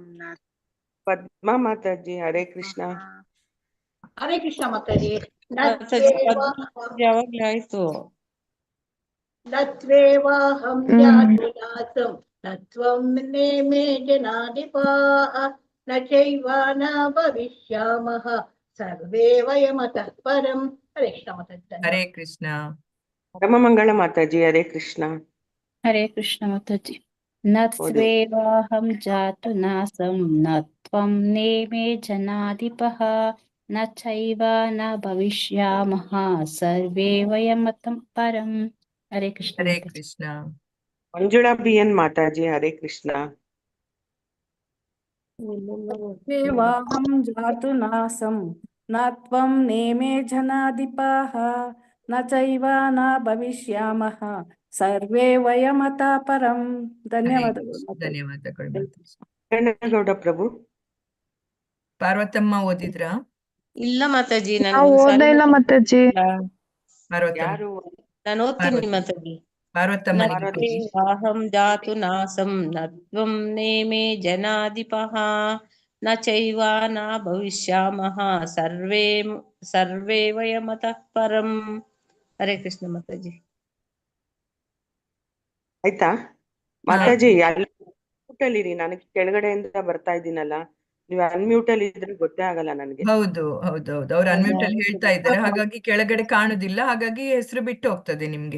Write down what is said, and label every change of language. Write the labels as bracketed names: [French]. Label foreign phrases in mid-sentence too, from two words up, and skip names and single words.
[Kannada] ಪದ್ಮಾ ಮಾತಾಜಿ ಹರೇ ಕೃಷ್ಣ. ಹರೇ ಕೃಷ್ಣ ಮಾತಾಜಿ. ಯಾವಾಗ್ಲೇ ಆಯ್ತು. [Sanskrit] ನತ್ವೇವಾಹಂ ಜಾತು ನಾಸಂ ನತ್ವಂ ನೇಮೇ ಜನಾಧಿಪಾಃ ನ ಚೈವ ನ ಭವಿಷ್ಯಾಮಃ ಸರ್ವೇ ವಯಮತಃ ಪರಂ. [Kannada] ಹರೇ ಕೃಷ್ಣ ಮಾತಾಜಿ. ಹರೇ ಕೃಷ್ಣ. ಪರಮಮಂಗಳ ಮಾತಾಜಿ ಹರೇ ಕೃಷ್ಣ. ಹರೇ ಕೃಷ್ಣ ಮಾತಾಜಿ. [Sanskrit] ನತ್ವೇವಾಹಂ ಜಾತು ನಾಸಂ ನತ್ವಂ ನೇಮೇ ಜನಾಧಿಪಃ ನ ಚೈವ ನ ಭವಿಷ್ಯಾಮಃ ಸರ್ವೇ ವಯಮತಃ ಪರಂ. [Kannada] ಹರೇ ಕೃಷ್ಣ ಹರೇ ಮಾತಾಜಿ. ಕೃಷ್ಣ. ಮಂಜುಳಾ ಬಿಎನ್ ಮಾತಾಜಿ ಹರೇ ಕೃಷ್ಣ. [Sanskrit] ನತ್ವೇವಾಹಂ ಜಾತು ನಾಸಂ ನ ತ್ವಂ ನೇಮೇ ಜನಾಧಿಪಾಃ ನ ಚೈವ ನ ಭವಿಷ್ಯಾಮಃ ಸರ್ವೇ ವಯಮತಃ ಪರಂ. [Kannada] ಧನ್ಯವಾದಗಳು ಮಾತಾಜಿ. ಧನ್ಯವಾದಗಳು ಮಾತಾಜಿ. ಗೌಡ ಪ್ರಭು. ಪಾರ್ವತಮ್ಮ ಓದಿದ್ರಾ? ಇಲ್ಲ ಮಾತಾಜಿ, ನಾವು ಓದೇ ಇಲ್ಲ ಮಾತಾಜಿ. ಪಾರ್ವತಮ್ಮ ಯಾರು? ನಾನು ಓದ್ತೀನಿ ಮಾತಾಜಿ. ಪಾರ್ವತಮ್ಮನಿಗೆ [Sanskrit] ನತ್ವೇವಾಹಂ ಜಾತು ನಾಸಂ ನತ್ವಂ ನೇಮೇ ಜನಾಧಿಪಃ ನ ಚೈವ ನ ಭವಿಷ್ಯಾಮಃ ಸರ್ವೇ ವಯಮತಃ ಪರಂ. [Kannada] ಹರೇ ಕೃಷ್ಣ ಮಾತಾಜಿ. ಆಯ್ತಾ ಮಾತಾಜಿ? ಅನ್ಮ್ಯೂಟ್ ಅಲ್ಲಿ ಇರಿ, ನನಗೆ ಕೆಳಗಡೆಯಿಂದ ಬರ್ತಾ ಇದ್ದೀನಲ್ಲ. ನೀವು ಅನ್ಮ್ಯೂಟ್ ಅಲ್ಲಿ ಇದ್ರೆ ಗೊತ್ತೇ ಆಗಲ್ಲ ನನಗೆ. ಹೌದು ಹೌದು ಹೌದು, ಅವ್ರು ಅನ್ಮ್ಯೂಟ್ ಅಲ್ಲಿ ಹೇಳ್ತಾ ಇದ್ದಾರೆ, ಹಾಗಾಗಿ ಕೆಳಗಡೆ ಕಾಣುದಿಲ್ಲ, ಹಾಗಾಗಿ ಹೆಸರು ಬಿಟ್ಟು ಹೋಗ್ತದೆ ನಿಮ್ಗೆ.